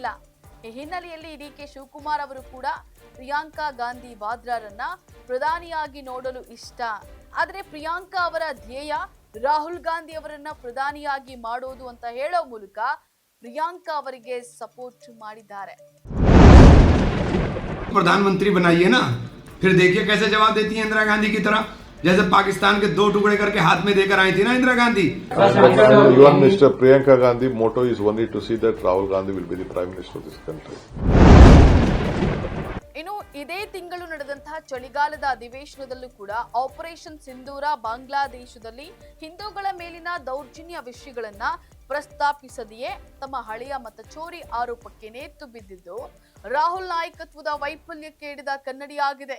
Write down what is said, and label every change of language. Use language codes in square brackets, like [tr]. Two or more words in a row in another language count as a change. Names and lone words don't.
[kn] ಈ ಹಿನ್ನೆಲೆಯಲ್ಲಿ ಡಿಕೆ ಶಿವಕುಮಾರ್ ಅವರು ಕೂಡ ಪ್ರಿಯಾಂಕಾ ಗಾಂಧಿ ವಾದ್ರಾರನ್ನ ಪ್ರಧಾನಿಯಾಗಿ ನೋಡಲು ಇಷ್ಟ. ಆದರೆ ಪ್ರಿಯಾಂಕಾ ಅವರ ಧ್ಯೇಯ ರಾಹುಲ್ ಗಾಂಧಿ ಅವರನ್ನ ಪ್ರಧಾನಿಯಾಗಿ ಮಾಡೋದು ಅಂತ ಹೇಳೋ ಮೂಲಕ ಪ್ರಿಯಾಂಕಾ ಅವರಿಗೆ ಸಪೋರ್ಟ್ ಮಾಡಿದ್ದಾರೆ. [hi] प्रधानमंत्री बनाइए ना, फिर देखिए कैसे जवाब देती है इंदिरा गांधी की तरह, जैसे पाकिस्तान के 2 टुकड़े करके हाथ में देकर आई थी ना इंदिरा गांधी. [en] Even Mr. Priyanka Gandhi motto is only to see that Rahul Gandhi will be the Prime Minister of this country. [kn] ಇನ್ನು ಇದೇ ತಿಂಗಳು ನಡೆದಂತಹ ಚಳಿಗಾಲದ ಅಧಿವೇಶನದಲ್ಲೂ ಕೂಡ ಆಪರೇಷನ್ ಸಿಂಧೂರ ಬಾಂಗ್ಲಾದೇಶದಲ್ಲಿ ಹಿಂದೂಗಳ ಮೇಲಿನ ದೌರ್ಜನ್ಯ ವಿಷಯಗಳನ್ನ ಪ್ರಸ್ತಾಪಿಸದೆಯೇ ತಮ್ಮ ಹಳೆಯ ಮತಚೋರಿ ಆರೋಪಕ್ಕೆ ನೇತು ಬಿದ್ದಿದ್ದು ರಾಹುಲ್ ನಾಯಕತ್ವದ ವೈಫಲ್ಯಕ್ಕೆ ಹಿಡಿದ ಕನ್ನಡಿಯಾಗಿದೆ.